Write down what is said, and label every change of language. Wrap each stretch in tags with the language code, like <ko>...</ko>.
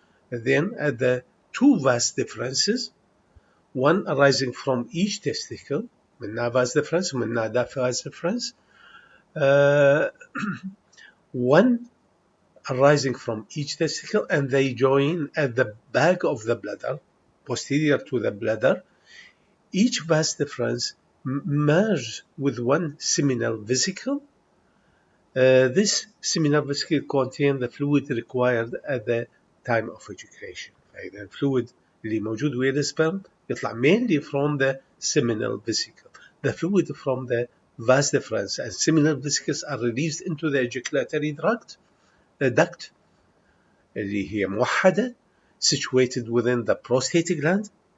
<en>Then at the two vast differences, one arising from each testicle,</en> <ar>منها vas deferens ومنها vas deferens,</ar> <en>one arising from each testicle, and they join at the back of the bladder, posterior to the bladder. Each vas deferens merges with one seminal vesicle. This seminal vesicle contains the fluid required at the time of ejaculation.</en> <ar>فإذا الفلويد اللي موجود ويا السبرم يطلع</ar> <en>mainly from the seminal vesicle. The fluid from the vas deferens and seminal vesicles are released into the ejaculatory duct</en> <ar>اللي هي موحدة</ar> <en>situated within the prostate gland.</en>